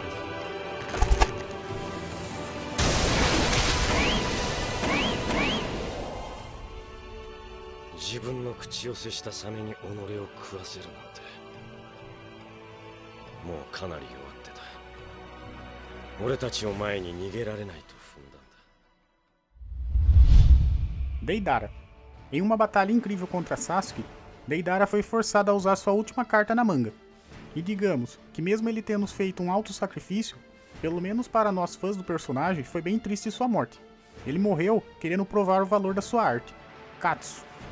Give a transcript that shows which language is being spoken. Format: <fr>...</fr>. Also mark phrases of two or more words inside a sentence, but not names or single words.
<ja>うです。自分の口寄せしたサメに己を食わせるなんて、もうかなり弱ってた。俺たちを前に逃げられないと踏んだんだ。</ja> <pt>Deidara. Em uma batalha incrível contra Sasuke, Deidara foi forçado a usar sua última carta na manga. E digamos que mesmo ele tendo feito um alto sacrifício, pelo menos para nós fãs do personagem foi bem triste sua morte. Ele morreu querendo provar o valor da sua arte, Katsu.</pt>